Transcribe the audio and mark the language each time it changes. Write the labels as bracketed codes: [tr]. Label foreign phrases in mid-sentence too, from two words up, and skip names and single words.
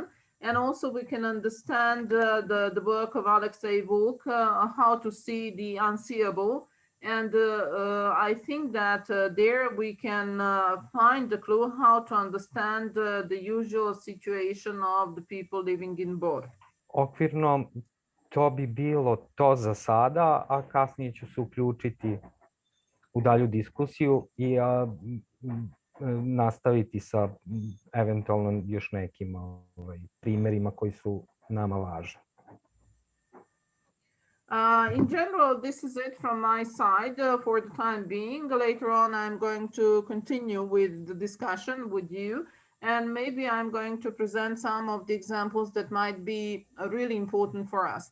[en] And also we can understand the work of Alexei Volk, how to see the unseeable And I think that there we can find the clue how to understand the usual situation of the people living in Bor. [bs] Okvirno to bi bilo to za sada, a kasnije ću se uključiti u dalju diskusiju i nastaviti sa eventualno još nekim primjerima koji su nama važni. [en] In general, this is it from my side for the time being. Later on, I'm going to continue with the discussion with you, and maybe I'm going to present some of the examples that might be really important for us.